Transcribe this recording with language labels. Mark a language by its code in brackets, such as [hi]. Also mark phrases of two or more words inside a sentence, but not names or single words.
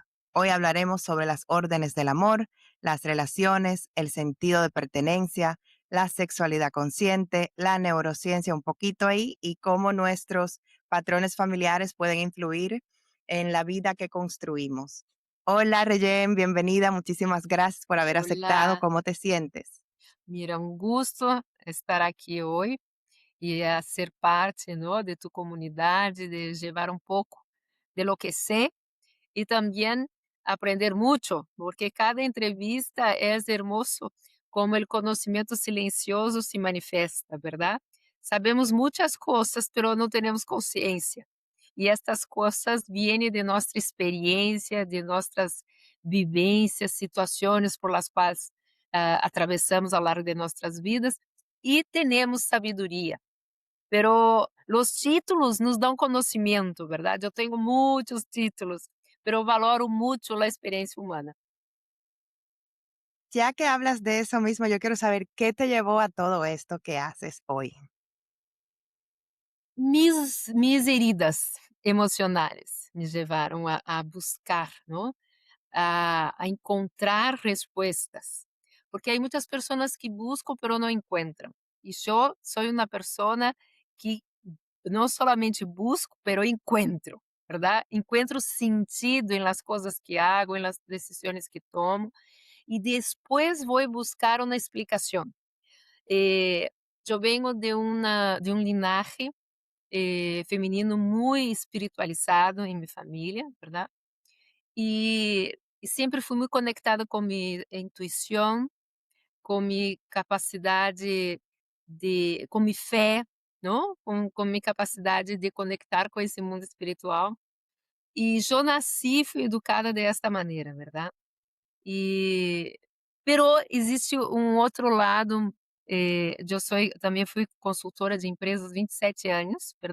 [es] Hoy hablaremos sobre las órdenes del amor, las relaciones, el sentido de pertenencia, la sexualidad consciente, la neurociencia un poquito ahí y cómo nuestros patrones familiares pueden influir en la vida que construimos. Hola, Reyen, bienvenida. Muchísimas gracias por haber aceptado. Hola, ¿Cómo te sientes? mira, un gusto estar [pt] aqui hoje e a ser [es] parte, ¿no?, de tu comunidade, de llevar un pouco de lo que sé y también aprender mucho, porque cada entrevista es hermoso como el conocimiento silencioso se manifiesta, ¿verdad? Sabemos muchas cosas, pero no tenemos consciência. [pt] E estas coisas vienen de nossa experiência, de nossas vivências, situações por las quais atravessamos ao longo de nossas vidas e temos sabedoria. Pero os títulos nos dão conhecimento, verdade? Eu tenho muitos títulos, [es] pero valoro [pt] muito a experiência humana. [es] Ya que hablas de eso mismo, yo quiero saber qué te llevó a todo esto que haces hoy. Mis heridas [pt] emocionais me levaram a buscar, não? A encontrar respostas, porque há muitas pessoas que buscam, pero não encontram. E eu sou uma pessoa que não [es] solamente busco, pero encuentro, [pt] ¿verdad? [es] Encuentro sentido en las cosas que hago, en las decisiones que tomo, y después voy a buscar una explicación. Eh, yo vengo de un linaje feminino muy espiritualizado en mi familia, ¿verdad? Y siempre fui muy conectada con mi intuición, [pt] com minha capacidade com minha fé, não? Com minha capacidade de conectar com esse mundo espiritual. E eu nasci, fui educada desta maneira, verdade? E pero existe um outro lado, eu sou também fui consultora de empresas 27 anos, verdade?